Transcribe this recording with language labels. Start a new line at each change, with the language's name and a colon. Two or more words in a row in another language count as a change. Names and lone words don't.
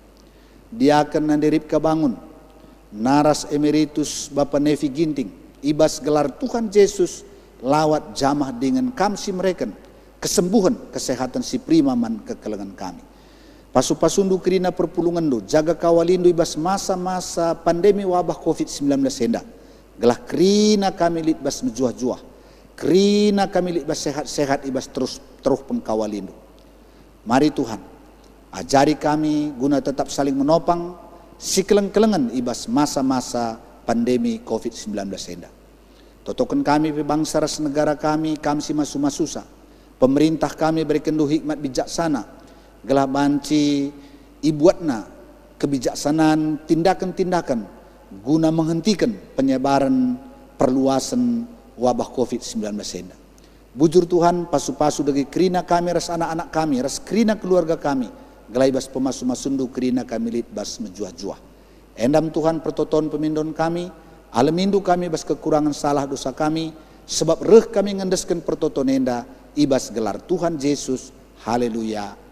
Batak Karo: Diaken nande Ripka Bangun, Naras Emeritus Bapa Nevi Ginting, ibas gelar Tuhan Yesus, lawat jamah dengan kamsi mereka, kesembuhan, kesehatan si primaman kekelengan kami. Pasu-pasundu kerina perpulungan do, jaga kawalindu ibas masa-masa pandemi wabah COVID-19 hendak. Gelah kerina kami lit bas menjuah-juah, kerina kami lit bas sehat-sehat ibas terus pengkawalindu. Mari Tuhan, ajari kami guna tetap saling menopang si keleng-kelengan ibas masa-masa pandemi COVID-19 hendak. Totokan kami bangsa ras negara kami si masu-masusa.
Indonesian: Pemerintah kami berikan hikmat bijaksana,
Batak Karo: gelah banci ibuatna
Indonesian: kebijaksanaan tindakan-tindakan guna menghentikan penyebaran perluasan wabah COVID-19 ini.
Batak Karo: Bujur Tuhan, pasu-pasu dari kerina kami, ras anak-anak kami, ras kerina keluarga kami, gelai bas pemasu-masundu kerina kami lit bas menjuah-juah. Endam Tuhan pertoton pemindon kami, alamindu kami bas kekurangan salah dosa kami, sebab reh kami ngendeskan pertoton enda, ibas gelar Tuhan Yesus, haleluya.